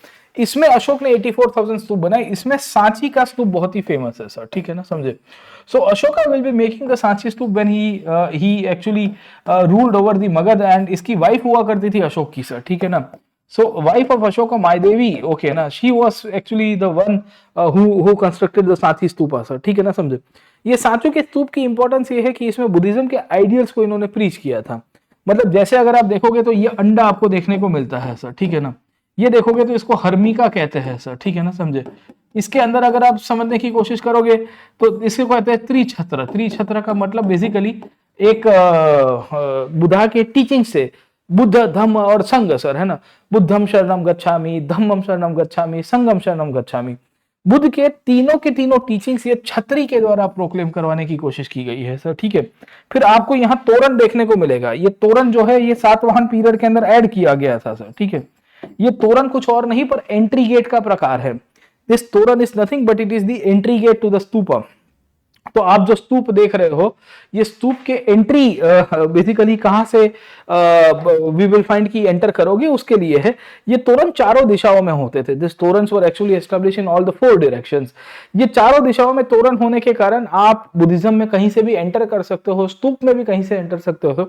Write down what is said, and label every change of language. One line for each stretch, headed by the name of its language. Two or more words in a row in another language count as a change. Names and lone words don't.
Hindi: इसमें अशोक ने 84,000 स्तूप बनाए। इसमें सांची का स्तूप बहुत ही फेमस है सर, ठीक है ना, समझे।
English: so Ashoka will be making the Sanchi stupa when he actually ruled over the Magadha, and
Hindi: इसकी वाइफ हुआ करती थी अशोक की सर, ठीक है ना।
English: so wife of Ashoka Mayadevi, okay na, she was actually the one who constructed the Sanchi stupa sir,
Hindi: ठीक है ना, समझे। ये सांचू के स्तूप की इंपॉर्टेंस ये है कि इसमें बुद्धिज्म के आइडियल्स को इन्होंने प्रीच किया था। मतलब जैसे अगर आप देखोगे तो ये अंडा आपको देखने को मिलता है सर, ठीक है ना। ये देखोगे तो इसको हर्मिका कहते हैं सर, ठीक है ना, समझे। इसके अंदर अगर आप समझने की कोशिश करोगे तो इसको कहते हैं त्रिछत्र। त्रिछत्र का मतलब बेसिकली एक बुद्धा के टीचिंग से बुद्ध, धम्म और संघ सर, है ना।
Pali: बुद्धम शरणम गच्छामि, धम्मम शरणम गच्छामि, संघम शरणम गच्छामि।
Hindi: बुद्ध के तीनों टीचिंग्स ये छतरी के द्वारा प्रोक्लेम करवाने की कोशिश की गई है सर, ठीक है। फिर आपको यहाँ तोरण देखने को मिलेगा। ये तोरण जो है ये सातवाहन पीरियड के अंदर ऐड किया गया था सर, ठीक है। ये तोरण कुछ और नहीं पर
English: entry gate
Hindi: का प्रकार है।
English: this torana is nothing but it is the entry gate to the stupa.
Hindi: तो आप जो स्तूप देख रहे हो, ये स्तूप के एंट्री बेसिकली कहां से
English: we will find
Hindi: की एंटर करोगे उसके लिए है। ये तोरण चारों दिशाओं में होते थे।
English: these toranas were actually established in all the 4 directions.
Hindi: ये चारों दिशाओं में तोरण होने के कारण आप बुद्धिज्म में कहीं से भी एंटर कर सकते हो, स्तूप में भी कहीं से एंटर सकते हो।